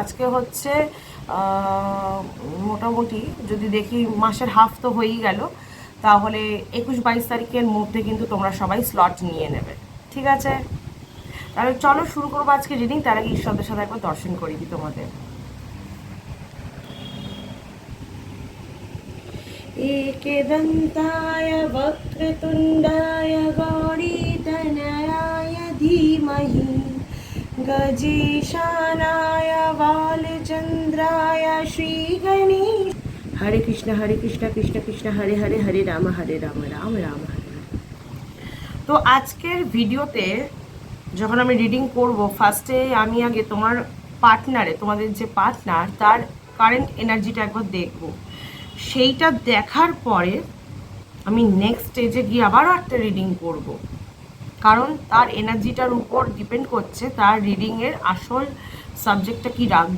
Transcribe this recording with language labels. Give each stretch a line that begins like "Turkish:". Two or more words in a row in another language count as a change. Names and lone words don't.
Bangla: আজকে হচ্ছে মোটামুটি যদি দেখি মাসের হাফ তো হয়েই গেল, তাহলে 21-22 তারিখের মধ্যে কিন্তু তোমরা সবাই স্লট নিয়ে নেবে। ঠিক আছে? তাহলে চলো শুরু করবো আজকে রিডিং। তার আগে ঈশ্বরদের সাথে একবার দর্শন করি দিই তোমাদের।
Sanskrit: एकदन्ताय वक्रतुण्डाय गौरीतनयाय धीमहि गजेशानाय बालचन्द्राय श्रीगणेश। हरे कृष्ण कृष्ण कृष्ण हरे हरे, हरे राम राम राम हरे।
Bangla: তো আজকের ভিডিওতে যখন আমি রিডিং করব, ফার্স্টে আমি আগে তোমার পার্টনারে, তোমাদের যে পার্টনার, তার
English: current energyটা
Bangla: একবার দেখব। সেইটা দেখার পরে আমি
English: next stage
Bangla: গিয়ে আবারও একটা রিডিং করব, কারণ তার এনার্জিটার উপর ডিপেন্ড করছে তার রিডিংয়ের আসল সাবজেক্টটা কি রাখবো।